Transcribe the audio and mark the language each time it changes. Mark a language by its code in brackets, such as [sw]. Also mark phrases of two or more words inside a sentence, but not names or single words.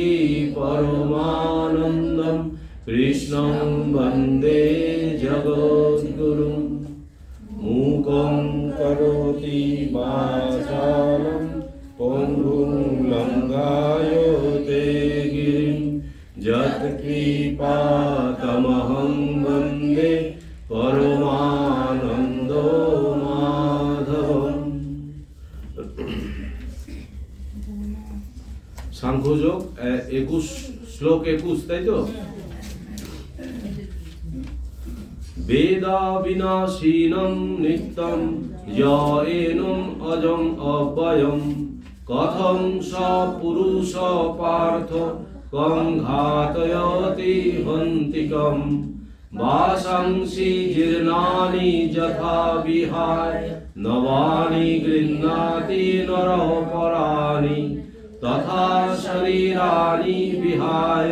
[sa] পরমানন্দম কৃষ্ণং বন্দে জগদ্গুরুম মূকং করোতি বাচালং পঙ্গুং লঙ্ঘায়তে গিরিং যৎকৃপাতমহং বন্দে পরমানন্দ মাধবম। [bn] সাংখ্যযোগ 21 শ্লোক 21, তাই তো? [sa] বেদা বিনাশীনং নিত্যং য়এনং অজং অব্যয়ং কথং স পুরুষ পার্থ কং ঘাতয়তি হন্তিকম বাসাংসি জীর্ণানি যথা বিহায় নবানি গৃহ্ণাতি নরপরাণি তথা শরীরাণি বিহায়